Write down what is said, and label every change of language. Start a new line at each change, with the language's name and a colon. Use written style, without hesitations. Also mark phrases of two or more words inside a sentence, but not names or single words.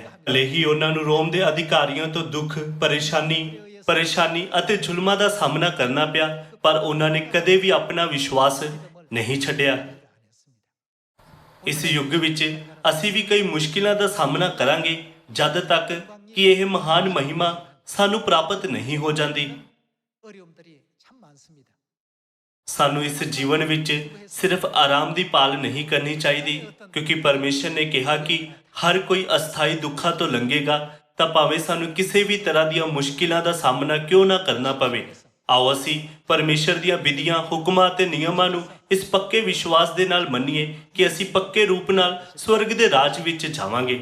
Punjabi: ਭਲੇ ਹੀ ਉਹਨਾਂ ਨੂੰ ਰੋਮ ਦੇ ਅਧਿਕਾਰੀਆਂ ਤੋਂ ਦੁੱਖ, ਪਰੇਸ਼ਾਨੀ ਅਤੇ ਜ਼ੁਲਮਾਂ ਦਾ ਸਾਹਮਣਾ ਕਰਨਾ ਪਿਆ, ਪਰ ਉਹਨਾਂ ਨੇ ਕਦੇ ਵੀ ਆਪਣਾ ਵਿਸ਼ਵਾਸ ਨਹੀਂ ਛੱਡਿਆ। ਇਸ ਯੁੱਗ ਵਿੱਚ ਅਸੀਂ ਵੀ ਕਈ ਮੁਸ਼ਕਿਲਾਂ ਦਾ ਸਾਹਮਣਾ ਕਰਾਂਗੇ ਜਦ ਤੱਕ ਕਿ ਇਹ ਮਹਾਨ ਮਹਿਮਾ ਸਾਨੂੰ ਪ੍ਰਾਪਤ ਨਹੀਂ ਹੋ ਜਾਂਦੀ।
Korean: 어려움들이 참 많습니다.
Punjabi: ਸਾਨੂੰ ਇਸ ਜੀਵਨ ਵਿੱਚ ਸਿਰਫ ਆਰਾਮ ਦੀ ਭਾਲ ਨਹੀਂ ਕਰਨੀ ਚਾਹੀਦੀ ਕਿਉਂਕਿ ਪਰਮੇਸ਼ਰ ਨੇ ਕਿਹਾ ਕਿ ਹਰ ਕੋਈ ਅਸਥਾਈ ਦੁੱਖਾਂ ਤੋਂ ਲੰਘੇਗਾ, ਤਾਂ ਭਾਵੇਂ ਸਾਨੂੰ ਕਿਸੇ ਵੀ ਤਰ੍ਹਾਂ ਦੀਆਂ ਮੁਸ਼ਕਿਲਾਂ ਦਾ ਸਾਹਮਣਾ ਕਿਉਂ ਨਾ ਕਰਨਾ ਪਵੇ। ਆਓ ਅਸੀਂ ਪਰਮੇਸ਼ਰ ਦੀਆਂ ਵਿਧੀਆਂ, ਹੁਕਮਾਂ ਅਤੇ ਨਿਯਮਾਂ ਨੂੰ ਇਸ ਪੱਕੇ ਵਿਸ਼ਵਾਸ ਦੇ ਨਾਲ ਮੰਨੀਏ ਕਿ ਅਸੀਂ ਪੱਕੇ ਰੂਪ ਨਾਲ ਸਵਰਗ ਦੇ ਰਾਜ ਵਿੱਚ ਜਾਵਾਂਗੇ।